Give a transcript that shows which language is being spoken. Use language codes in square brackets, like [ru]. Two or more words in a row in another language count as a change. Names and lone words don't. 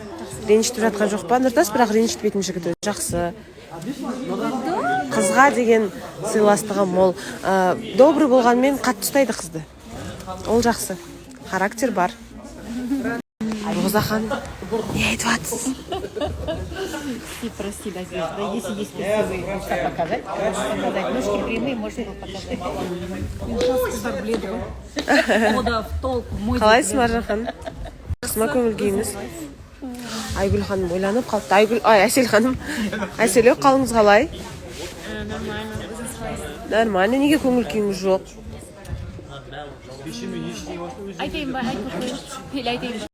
[kk] Ренжітіп жатқан жоқ па? Нұртас бірақ ренжітпейтін жігіт. Жақсы. Қызға деген сыйластығы мол. Добрый болғанмен қатты ұстайды қызды. Ол жақсы. Характер бар. Роза ханым, не айтып жатсыз? [ru] Прости, да, если есть красивые, можно показать. Ножки прямые, можно показать. Мода в толк. [kk] Қалайсыз, Маржан ханым? Жақсы ма, көңіл күйіңіз? Айгүл ханым ойланып қалыпты. Әсел ханым. Әселе, қалыңыз қалай? Нормально. Неге көңіл күйіңіз жоқ? Айтайын ба, айтайын ба.